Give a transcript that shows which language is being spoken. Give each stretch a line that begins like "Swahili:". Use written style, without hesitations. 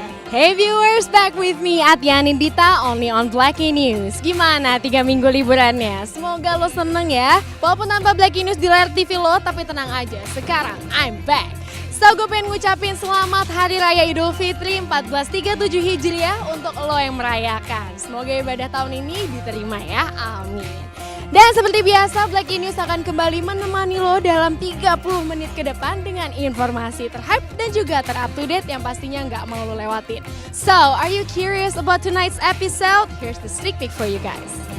English: Hey viewers, back with me Atyani Dita, only on Blackie News.
Indonesian: Gimana 3 minggu liburannya? Semoga lo seneng ya. Walaupun tanpa Blackie News di layar TV lo, tapi tenang aja, sekarang
English: I'm back.
Indonesian: So gue pengen ngucapin selamat Hari Raya Idul Fitri 1437 Hijriah untuk lo yang merayakan. Semoga ibadah tahun ini diterima ya, amin. Dan seperti biasa, Blackie News akan kembali menemani lo dalam 30 menit ke depan dengan informasi terhype dan juga terup to date yang pastinya nggak mau lo lewatin.
English: So, are you curious about tonight's episode? Here's the sneak peek for you guys.